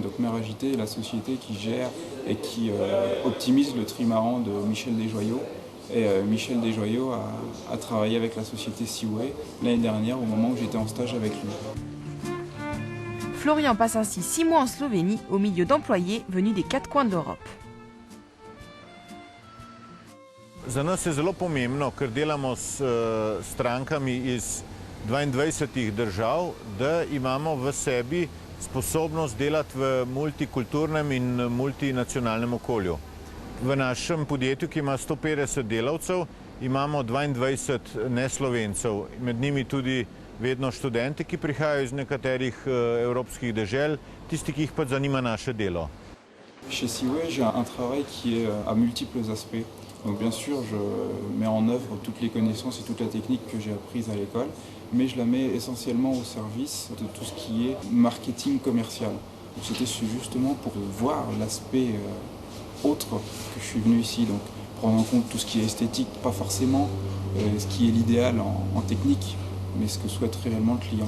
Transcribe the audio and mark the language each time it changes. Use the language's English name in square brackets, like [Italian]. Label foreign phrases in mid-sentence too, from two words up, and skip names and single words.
[French] Donc Meragité est la société qui gère et qui optimise le trimaran de Michel Desjoyaux. Et Michel Desjoyaux a travaillé avec la société Seaway l'année dernière au moment où j'étais en stage avec lui. Florian passe ainsi 6 mois en Slovénie au milieu d'employés venus des 4 coins de l'Europe. [Slovenian] Za nas je zelo pomembno, ker delamo s strankami iz 22 držav, da imamo v sebi sposobnost delati v multikulturnem in multinacionalnem okolju. V našem podjetju, ki ima 150 delavcev, imamo 22 neslovencev, med njimi tudi vedno študente, ki prihajajo iz nekaterih evropskih dežel, tisti, ki jih pa zanima naše delo. [French] Chez Seaway, j'ai un travail qui est à multiples aspects. Donc bien sûr, je mets en œuvre toutes les connaissances et toute la technique que j'ai apprise à l'école, mais je la mets essentiellement au service de tout ce qui est marketing commercial. Donc c'était justement pour voir l'aspect autre que je suis venu ici, donc prendre en compte tout ce qui est esthétique, pas forcément ce qui est l'idéal en technique, mais ce que souhaite réellement le client.